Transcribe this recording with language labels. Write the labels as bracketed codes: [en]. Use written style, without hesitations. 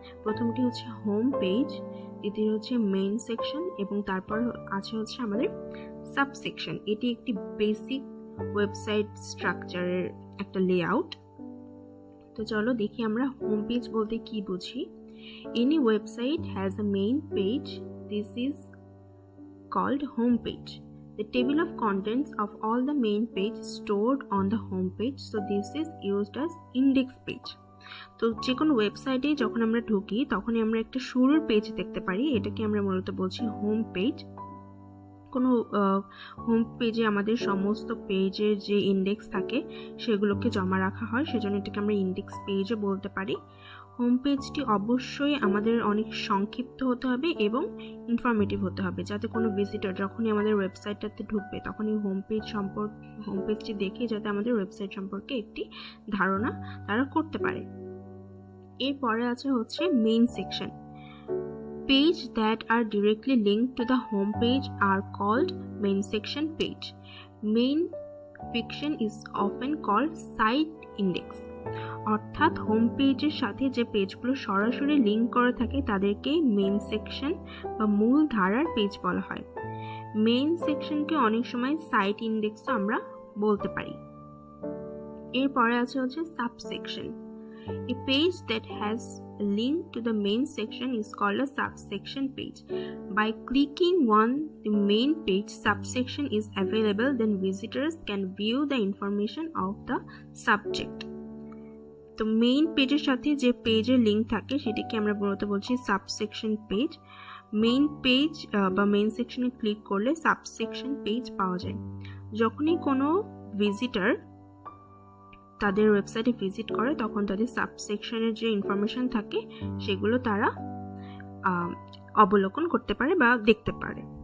[bn] প্রথমটি হচ্ছে home page, দ্বিতীয় হচ্ছে মেইন সেকশন, এবং তারপর আছে হচ্ছে আমাদের সাব সেকশন। এটি একটি বেসিক ওয়েবসাইট স্ট্রাকচারের একটা লেআউট। তো চলো দেখি আমরা হোম পেজ বলতে কি বুঝি। [en] Any website has a main page, this is called home page. The table of contents of all the main page stored on the home page, so this is used as index page. [bn] তো যে কোনো ওয়েবসাইটে যখন আমরা ঢুকি তখনই আমরা একটা শুরুর পেজ দেখতে পারি, এটাকে আমরা মূলত বলছি হোম পেজ। কোনো হোম পেজে আমাদের সমস্ত পেজের যে ইন্ডেক্স থাকে সেগুলোকে জমা রাখা হয়, সেজন্য এটাকে আমরা ইন্ডেক্স পেজও বলতে পারি। হোম পেজটি অবশ্যই আমাদের অনেক সংক্ষিপ্ত হতে হবে এবং ইনফরমেটিভ হতে হবে, যাতে কোনো ভিজিটর যখনই আমাদের ওয়েবসাইটটাতে ঢুকবে তখনই হোম পেজটি দেখে যাতে আমাদের ওয়েবসাইট সম্পর্কে একটি ধারণা তারা করতে পারে। এরপরে আছে হচ্ছে main section. [en] Page that are directly linked to the home page are called main section page. Main section is often called site index. [bn] অর্থাৎ হোম পেজের সাথে যে পেজগুলো সরাসরি লিঙ্ক করা থাকে তাদেরকে মেইন সেকশন বা মূল ধারার পেজ বলা হয়। মেইন সেকশনকে অনেক সময় সাইট ইন্ডেক্সও আমরা বলতে পারি। এরপরে আছে হচ্ছে subsection. [en] A page that has a link to the main section is called a subsection page. By clicking on the main page, subsection is available, then visitors can view the information of the subject. [bn] তো main পেজের সাথে যে পেজের link থাকে সেটাকে আমরা মূলত বলছি সাবসেকশন পেজ। মেইন পেজ বা মেইন সেকশনে ক্লিক করলে সাবসেকশন পেজ পাওয়া যায়। যখনই কোনো ভিজিটর তাদের ওয়েবসাইটে ভিজিট করে তখন তাদের সাবসেকশনের যে ইনফরমেশন থাকে সেগুলো তারা অবলোকন করতে পারে বা দেখতে পারে।